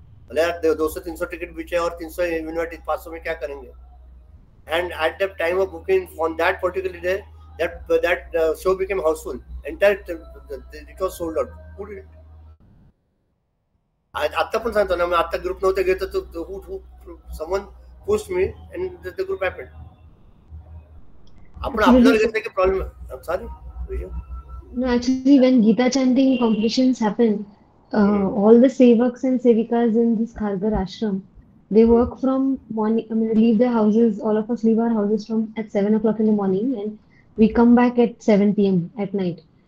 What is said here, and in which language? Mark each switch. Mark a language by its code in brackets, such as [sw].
[hi] 200-300 ticket biche और 300 invited, 500 में क्या करेंगे? [en] And at the time of booking on that particular day, that show became houseful. Entire it was sold out. Who did it? [mr] आता पण सांगतो ना, आता ग्रुप नव्हते घेत तर [en] someone pushed me and the group happened. [mr] आपण आपल्याला घेतलं की problem. [en] I'm sorry. No, actually, when Gita chanting competitions happen, all the sevaks and sevikas in this Khargar ashram, they work from morning. I mean, they leave their houses. All of us leave our houses at 7 o'clock in the morning, and we come back at 7 p.m. at night.